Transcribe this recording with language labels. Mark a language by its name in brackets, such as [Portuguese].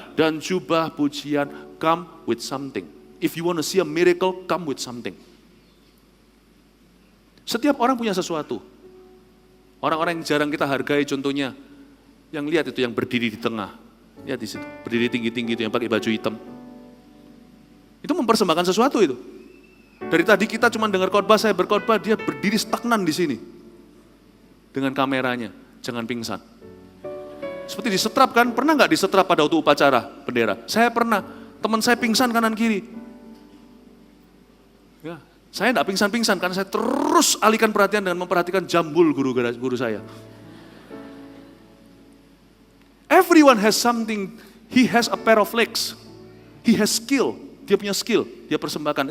[Indonesian] Dan jubah pujian, [English] come with something. If you want to see a miracle, come with something. [Indonesian] Setiap orang punya sesuatu. Orang-orang yang jarang kita hargai contohnya, yang lihat itu yang berdiri di tengah. Lihat di situ, berdiri tinggi-tinggi itu yang pakai baju hitam. Itu mempersembahkan sesuatu itu. Dari tadi kita cuma dengar khotbah, saya berkhotbah, dia berdiri stagnan di sini. Dengan kameranya, jangan pingsan. Seperti disetrap kan, pernah nggak disetrap pada waktu upacara bendera? Saya pernah, teman saya pingsan kanan kiri. Ya, saya tidak pingsan-pingsan karena saya terus alihkan perhatian dengan memperhatikan jambul guru saya. [English] Everyone has something, he has a pair of legs, he has skill, [Indonesian] dia punya skill, dia persembahkan.